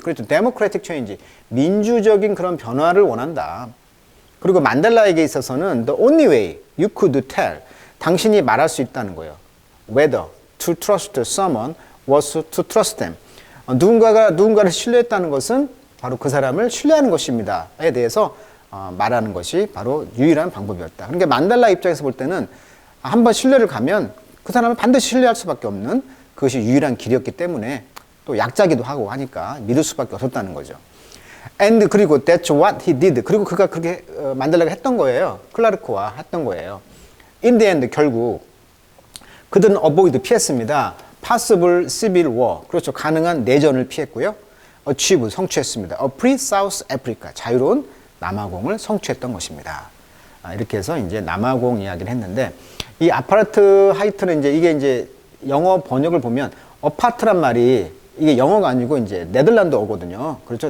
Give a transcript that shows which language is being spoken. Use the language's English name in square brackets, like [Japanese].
[Korean] 그렇죠. [English] democratic change. [Korean] 민주적인 그런 변화를 원한다. 그리고 만델라에게 있어서는 [English] the only way you could tell, [Korean] 당신이 말할 수 있다는 거예요. [English] Whether to trust someone was to trust them. [Korean] 누군가를 신뢰했다는 것은 바로 그 사람을 신뢰하는 것입니다에 대해서 말하는 것이 바로 유일한 방법이었다. 그러니까 만델라 입장에서 볼 때는 한번 신뢰를 가면 그 사람을 반드시 신뢰할 수밖에 없는 그것이 유일한 길이었기 때문에, 또 약자기도 하고 하니까 믿을 수밖에 없었다는 거죠. [English] And [Korean] 그리고 [English] that's what he did. [Korean] 그리고 그가 그렇게 만델라가 했던 거예요. 클라르크와 했던 거예요. [English] In the end, [Korean] 결국 그들은 [English] avoid, [Korean] 피했습니다. [English] possible civil war, [Korean] 그렇죠. 가능한 내전을 피했고요. achieve, 성취했습니다. [English] a free South Africa, [Korean] 자유로운 남아공을 성취했던 것입니다. 이렇게 해서 이제 남아공 이야기를 했는데, 이 아파르트하이트는 이게 이제 영어 번역을 보면 어파트란 말이 이게 영어가 아니고 이제 네덜란드어거든요. 그렇죠.